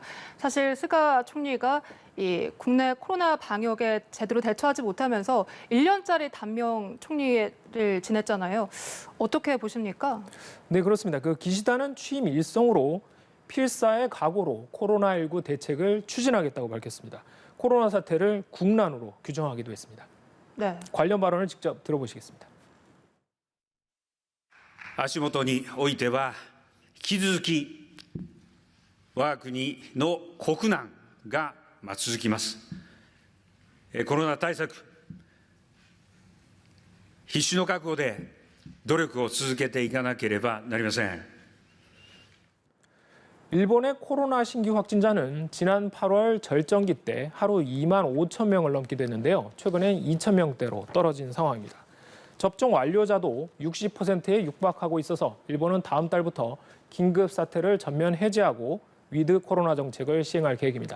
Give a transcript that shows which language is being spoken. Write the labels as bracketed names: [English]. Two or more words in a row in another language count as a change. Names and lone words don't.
[Korean] 사실 스가 총리가 이 국내 코로나 방역에 제대로 대처하지 못하면서 1년짜리 단명 총리를 지냈잖아요. 어떻게 보십니까? 네, 그렇습니다. 기시다는 취임 일성으로 필사의 각오로 코로나19 대책을 추진하겠다고 밝혔습니다. 코로나 사태를 국난으로 규정하기도 했습니다. 네. 관련 발언을 직접 들어보시겠습니다. [Japanese] 足元においては引き続き我が国の国難が続きます。コロナ対策必死の覚悟で努力を続けていかなければなりません。 [Korean] 일본의 코로나 신규 확진자는 지난 8월 절정기 때 하루 2만 5천 명을 넘기도 했는데요. 최근엔 2천 명대로 떨어진 상황입니다. 접종 완료자도 60%에 육박하고 있어서 일본은 다음 달부터 긴급 사태를 전면 해제하고 위드 코로나 정책을 시행할 계획입니다.